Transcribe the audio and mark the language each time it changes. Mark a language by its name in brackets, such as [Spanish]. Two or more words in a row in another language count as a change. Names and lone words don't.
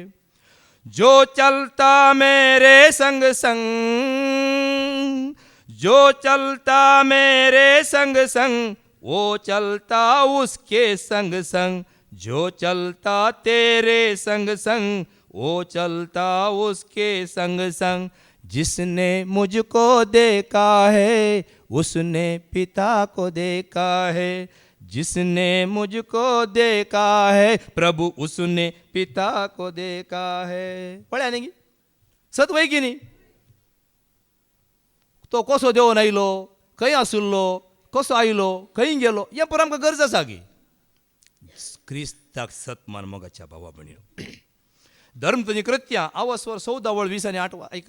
[Hindi] जो चलता मेरे संग संग, जो चलता मेरे संग संग वो चलता उसके संग संग, जो चलता तेरे संग संग वो चलता उसके संग संग. जिसने मुझको देखा है उसने पिता को देखा है, जिसने मुझको देखा है प्रभु उसने पिता को देखा है. [Konkani] पळ्या न्ही सत वय की न्ही, तो कसो देवन आयलो, खंय आसुल्लो, कसो आयलो, खंय गेलो, हें पळय आमकां गरज आसा गी. क्रिस्ताक सतमान मोगाच्या भावा भयणीनो. धर्मतनी कृत्यां आवस्वर 14:20-8 ऐका.